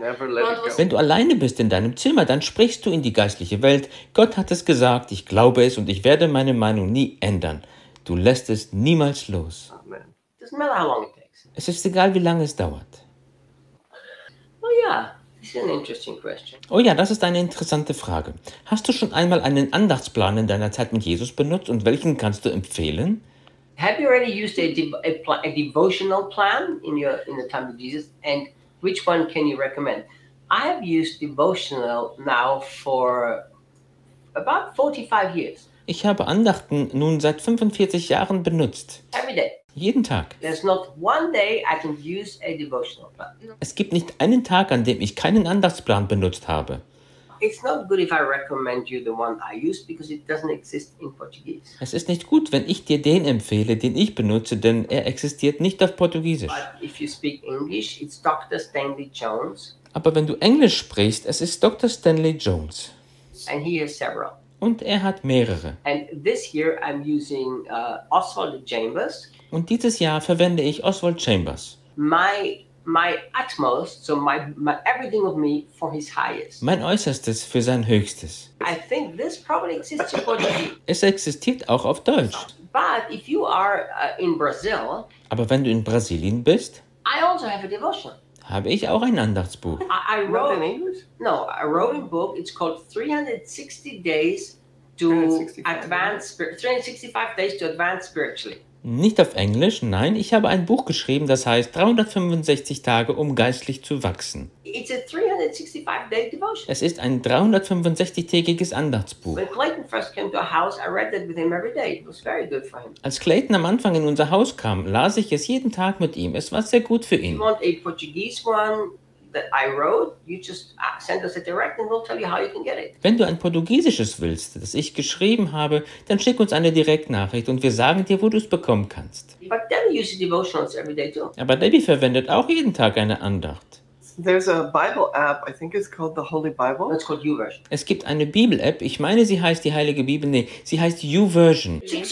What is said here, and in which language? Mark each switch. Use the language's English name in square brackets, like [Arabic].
[English] Never let it go. [German] Wenn du alleine bist in deinem Zimmer, dann sprichst du in die geistliche Welt. Gott hat es gesagt, ich glaube es und ich werde meine Meinung nie ändern. Du lässt es niemals los. Amen. [English] Doesn't matter how long it takes. [German] Es ist egal, wie lange es dauert. [English] Oh ja, this is an interesting question. [German] Oh ja, das ist eine interessante Frage. Hast du schon einmal einen Andachtsplan in deiner Zeit mit Jesus benutzt und welchen kannst du empfehlen? [English] Have you already used a devotional plan in the time of Jesus and which one can you recommend? I have used devotional now for about 45 years. [German] Ich habe Andachten nun seit 45 Jahren benutzt. [English] Every day. [German] Jeden Tag. [English] There's not one day I can use a devotional plan. [German] Es gibt nicht einen Tag, an dem ich keinen Andachtsplan benutzt habe. [English] It's not good if I recommend you the one I use because it doesn't exist in Portuguese. [German] Es ist nicht gut, wenn ich dir den empfehle, den ich benutze, denn er existiert nicht auf Portugiesisch. [English] But if you speak English, it's Dr. Stanley Jones. [German] Aber wenn du Englisch sprichst, es ist Dr. Stanley Jones. [English] And he has several. [German] Und er hat mehrere. [English] And this year I'm using Oswald Chambers. [German] Und dieses Jahr verwende ich Oswald Chambers. [English] My utmost, so my everything of me for his highest. [German] Mein Äußerstes für sein Höchstes. [English] I think this probably exists for you. [German] Es existiert auch auf Deutsch. [English] But if you are in Brazil, [German] aber wenn du in Brasilien bist, [English] I also have a devotion. [German] Habe ich auch ein Andachtsbuch. [English] I wrote, I wrote a book, it's called 360 days to 365 days to advance spiritually. [German] Nicht auf Englisch, nein, ich habe ein Buch geschrieben, das heißt 365 Tage, um geistlich zu wachsen. [English] It's a 365-day devotion. [German] Es ist ein 365-tägiges Andachtsbuch. [English] When Clayton first came to our house, I read that with him every day. It was very good for him. [German] Als Clayton am Anfang in unser Haus kam, las ich es jeden Tag mit ihm. Es war sehr gut für ihn. [English] If you want a Portuguese one that I wrote, you just send us a direct and we'll tell you how you can get it. [German] Wenn du ein portugiesisches willst, das ich geschrieben habe, dann schick uns eine Direktnachricht und wir sagen dir, wo du es bekommen kannst. [English] But Debbie uses devotions every day too. [German] Aber Debbie verwendet auch jeden Tag eine Andacht. [English] There's a Bible app, I think it's called the Holy Bible. It's called YouVersion. [German] Es gibt eine Bibel-App, ich meine, sie heißt die Heilige Bibel, nee, sie heißt YouVersion.